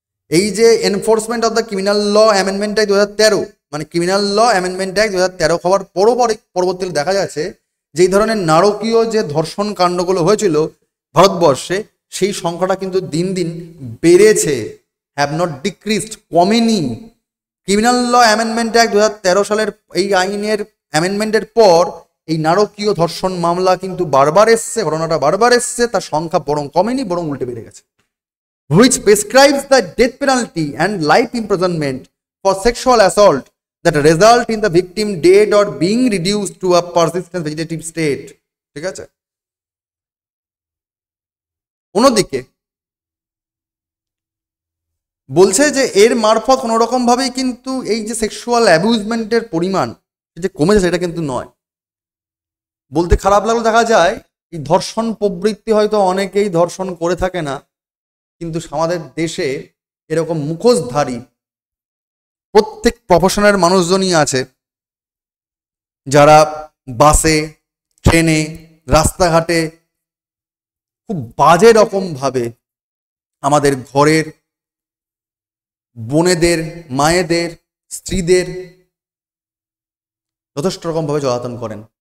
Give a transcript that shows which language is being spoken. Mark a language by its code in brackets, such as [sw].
[bn] এই যে enforcement of the criminal law amendment act 2013, মানে ক্রিমিনাল ল অ্যামেন্ডমেন্ট অ্যাক্ট 2013 হওয়ার পরবর্তীতে দেখা যাচ্ছে যে এই ধরনের নারকীয় যে ধর্ষণ কাণ্ডগুলো হয়েছিল ভারতবর্ষে, সেই সংখ্যাটা কিন্তু দিন দিন বেড়েছে, [en] have not decreased, [bn] কমেনি। ক্রিমিনাল ল অ্যামেন্ডমেন্ট অ্যাক্ট 2013 সালের এই আইনের অ্যামেন্ডমেন্টের পর এই নারকীয় ধর্ষণ মামলা কিন্তু বারবার এসছে, ঘটনাটা বারবার এসছে, তার সংখ্যা বরং কমেনি, বরং উল্টে বেড়ে গেছে। [en] which prescribes the death penalty and life imprisonment for sexual assault that result in the victim dead or being reduced to a persistent vegetative state. [bn] ঠিক আছে? অন্যদিকে বলছে যে এর মারফত কোনো রকম ভাবেই কিন্তু এই যে সেক্সুয়াল অ্যাবিউজমেন্টের পরিমাণ যে কমেছে সেটা কিন্তু নয়। বলতে খারাপ লাগলো, দেখা যায় এই ধর্ষণ প্রবৃত্তি হয়তো অনেকেই ধর্ষণ করে থাকে না, কিন্তু আমাদের দেশে এরকম মুখোশধারী প্রত্যেক প্রফেশনের মানুষজনই আছে যারা বাসে, ট্রেনে, রাস্তাঘাটে খুব বাজে রকম ভাবে আমাদের ঘরের বোনেদের, মায়েদের, স্ত্রীদের যথেষ্ট রকম ভাবে জ্বালাতন করেন।